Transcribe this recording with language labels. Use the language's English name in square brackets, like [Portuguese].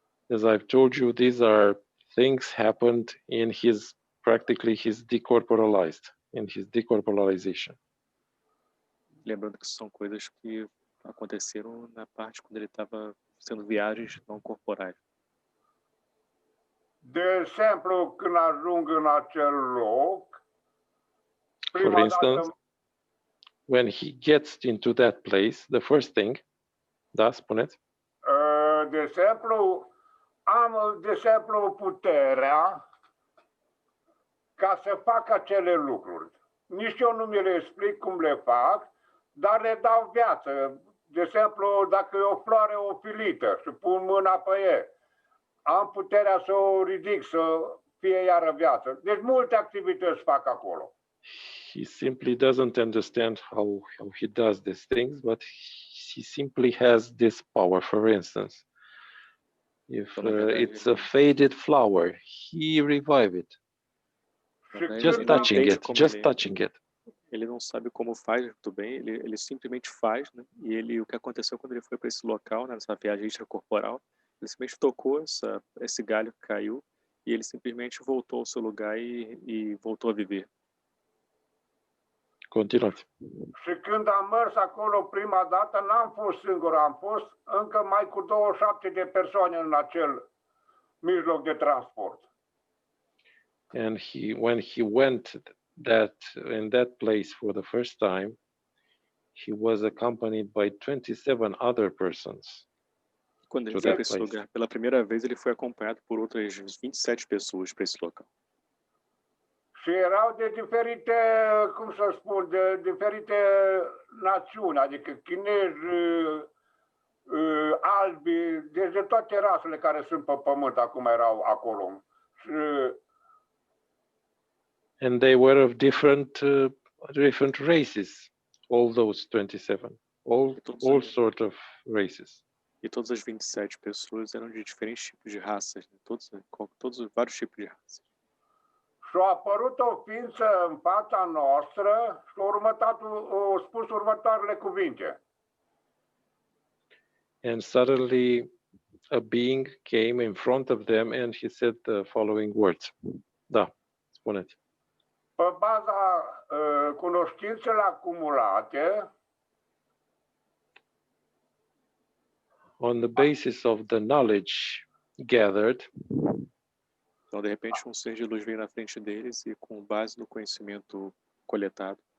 [English] As I've told you, these are things happened in practically his decorporalized, in his decorporalization. [Portuguese] Lembrando que são coisas que aconteceram na parte quando ele estava fazendo viagens não corporais. [Romanian] De exemplu, când ajung în acel loc, [English] For instance, when he gets into that place, the first thing, [Romanian] da, spuneți? De exemplu, am puterea ca să fac acele lucruri. Nici eu nu mi le explic cum le fac, dar le dau viață. De exemplu, dacă e o floare ofilită și pun mâna pe ea, am puterea să o ridic, să fie iară viață. Deci multe activități fac acolo. [English] He simply doesn't understand how he does these things, but he simply has this power. For instance, if it's a faded flower, he revive it. Just touching it. [Portuguese] Ele não sabe como faz muito bem, ele simplesmente faz, né? E o que aconteceu quando ele foi para esse local, né, nessa viagem extracorporal, ele simplesmente tocou esse galho que caiu e ele simplesmente voltou ao seu lugar e voltou a viver. [Romanian] Continuați. Și când am mers acolo prima dată, n-am fost singur, am fost încă mai cu 27 de persoane în acel mijloc de transport. [English] And when he went in that place for the first time, he was accompanied by 27 other persons. [Portuguese] Quando ele foi para esse lugar, pela primeira vez, ele foi acompanhado por outras 27 pessoas para esse local. [Romanian] Și erau de diferite, cum să spun, de diferite națiuni, adică chinezi, albi, deci de toate rasele care sunt pe pământ acum erau acolo. [English] And they were of different races, all those 27, all sort of races. [Portuguese] E todas as 27 pessoas eram de diferentes tipos de raças, né? Todos vários tipos de raças. [Romanian] Și a apărut o ființă în fața noastră și a spus următoarele cuvinte. [English] And suddenly a being came in front of them and he said the following words. [Romanian] Da, spuneți. Pe baza cunoștințelor acumulate, [English] on the basis of the knowledge gathered, [Portuguese] Então, de repente, um ser de luz veio na frente deles e, com base no conhecimento coletado,